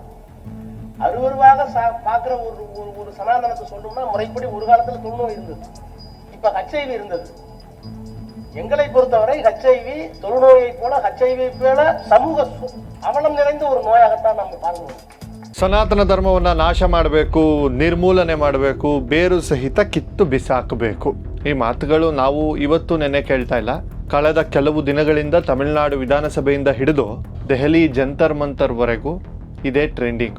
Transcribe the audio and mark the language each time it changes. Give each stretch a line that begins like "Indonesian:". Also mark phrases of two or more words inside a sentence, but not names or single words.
Tamil: அருவருவாக பார்க்கிற ஒரு சனாதனத்தை சொல்லணும்னா முறைப்படி ஒரு காலத்துல தொழுநோய் இருந்தது, இப்ப HIV இருந்தது. எங்களை பொறுத்தவரை HIV தொழுநோயை போல HIV போல சமூக அவலம் நிறைந்த ஒரு நோயாகத்தான் நம்ம பார்க்கணும்.
Kannada: ಸನಾತನ ಧರ್ಮವನ್ನು ನಾಶ ಮಾಡಬೇಕು, ನಿರ್ಮೂಲನೆ ಮಾಡಬೇಕು, ಬೇರು ಸಹಿತ ಕಿತ್ತು ಬಿಸಾಕಬೇಕು. ಈ ಮಾತುಗಳು ನಾವು ಇವತ್ತು ನೆನ್ನೆ ಕೇಳ್ತಾ ಇಲ್ಲ. ಕಳೆದ ಕೆಲವು ದಿನಗಳಿಂದ ತಮಿಳುನಾಡು ವಿಧಾನಸಭೆಯಿಂದ ಹಿಡಿದು ದೆಹಲಿ ಜಂತರ್ ಮಂತರ್ವರೆಗೂ ಇದೇ ಟ್ರೆಂಡಿಂಗು.